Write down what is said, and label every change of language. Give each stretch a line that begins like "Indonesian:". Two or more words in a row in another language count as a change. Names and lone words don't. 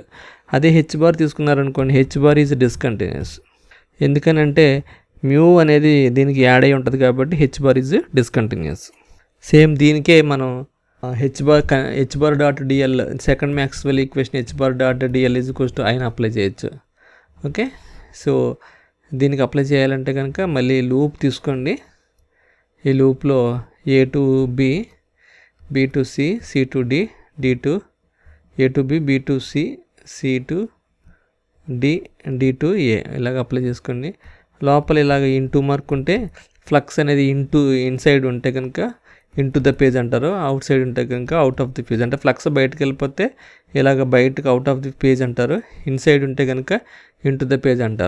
English: అదే H bar తీసుకున్నారనుకోండి, H bar is discontinuous.
Telugu: ఎందుకనంటే మ్యూ అనేది దీనికి యాడ్ అయి ఉంటుంది కాబట్టి
English: H bar is discontinuous. సేమ్
Telugu: దీనికే మనం
English: H bar dot DL second Maxwell equation H bar dot DL is equals to I apply చేయొచ్చు. okay, so
Telugu: దీనికి అప్లై చేయాలంటే కనుక మళ్ళీ లూప్ తీసుకోండి. ఈ లూప్లో
English: A to B, B to C, C to D, D to A to B, B to C, C to D, D to A
Telugu: ఇలాగ అప్లై చేసుకోండి. లోపల ఇలాగ
English: into mark
Telugu: ఉంటే ఫ్లక్స్ అనేది ఇన్సైడ్ ఉంటే కనుక
English: into the page
Telugu: అంటారు, అవుట్ సైడ్ ఉంటే కనుక
English: out of the page.
Telugu: అంటే ఫ్లక్స్ బయటకు వెళ్ళిపోతే ఇలాగ బయటకు
English: out of the page
Telugu: అంటారు, ఇన్సైడ్ ఉంటే కనుక
English: into the page
Telugu: అంటారు.